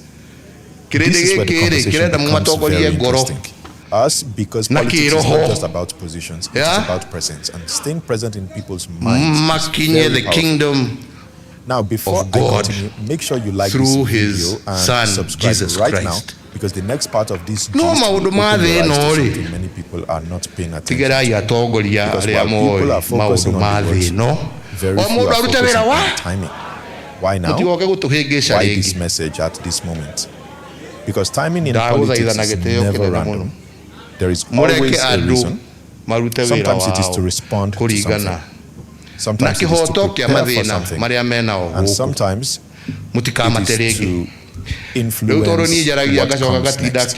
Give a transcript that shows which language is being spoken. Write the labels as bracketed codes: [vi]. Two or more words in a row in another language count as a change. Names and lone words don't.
[en] This is where the conversation becomes very interesting. Us, because politics is not just about positions, it's about presence and staying present in people's minds. The kingdom now, before of God I continue, make sure you like through this video his and Son subscribe Jesus right Christ. now. Because the next part of this [ki] no maundu ma thi no ri [en] many people are not paying attention. [ki] Tigerai atongoria aria moi maundu ma thi no o mundu arute wira wa [en] timing. Why now? Why this message at this moment? Because timing in politics is never random. There is always a reason. Sometimes it is to respond to something. Sometimes it is to prepare for something. And sometimes it is to influence what comes next.